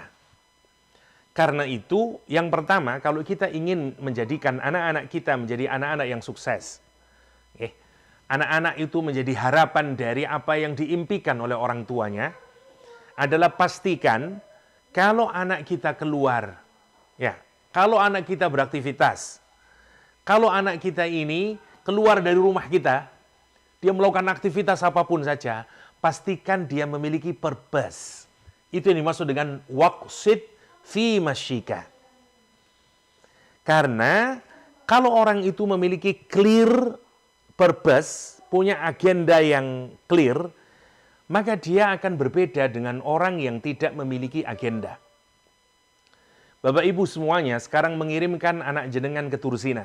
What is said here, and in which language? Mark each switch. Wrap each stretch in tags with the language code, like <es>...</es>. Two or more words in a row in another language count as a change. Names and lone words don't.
<id>Karena itu, yang pertama, kalau kita ingin menjadikan anak-anak kita menjadi anak-anak yang sukses, anak-anak itu menjadi harapan dari apa yang diimpikan oleh orang tuanya, adalah pastikan kalau anak kita keluar, ya, kalau anak kita beraktivitas, kalau anak kita ini keluar dari rumah kita, dia melakukan aktivitas apapun saja, pastikan dia memiliki purpose. Itu yang dimaksud dengan</id> <ar>واقصد في مشيك.</ar> <id>Karena kalau orang itu memiliki</id> <en>clear purpose,</en> <id>punya agenda yang clear, maka dia akan berbeda dengan orang yang tidak memiliki agenda. Bapak Ibu semuanya sekarang mengirimkan anak jenengan ke Tursina.</id>